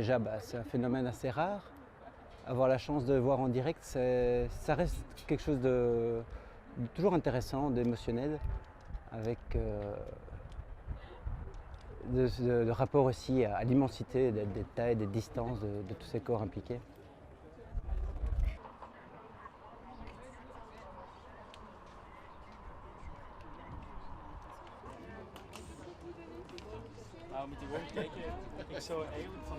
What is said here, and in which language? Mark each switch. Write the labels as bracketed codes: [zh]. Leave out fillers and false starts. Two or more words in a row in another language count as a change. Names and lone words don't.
[fr] Déjà, c'est un phénomène assez rare. Avoir la chance de voir en direct, ça reste quelque chose de toujours intéressant, d'émotionnel, avec de rapport aussi à l'immensité des tailles, des distances de tous ces corps impliqués. [nl] Moet je gewoon kijken. Ik zou eigenlijk van